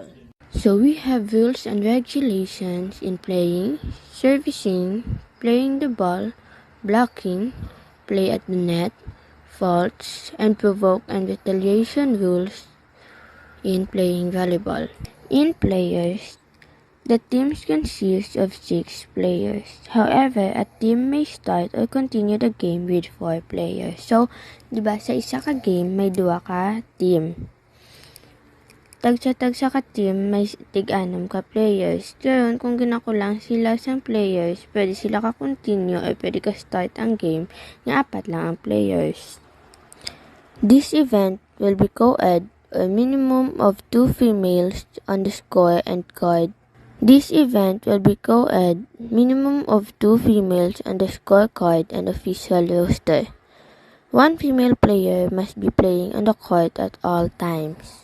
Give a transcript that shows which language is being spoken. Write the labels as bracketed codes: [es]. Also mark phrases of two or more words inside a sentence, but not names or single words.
[en] So, we have rules and regulations in playing, servicing, playing the ball, blocking, play at the net, faults, and provoke and retaliation rules in playing volleyball. In players, the teams consist of 6 players. However, a team may start or continue the game with 4 players. So, [hil] di ba sa isa ka game may 2 ka team. Tagsa ka team may tig-6 ka players. Karon kung ginakulang sila sa players, pwede sila ka continue or pwede ka start ang game nga 4 lang ang players. [en] This event will be co-ed a minimum of 2 females on the score and card. This event will be co-ed, minimum of 2 females on the scorecard and official roster. 1 female player must be playing on the court at all times.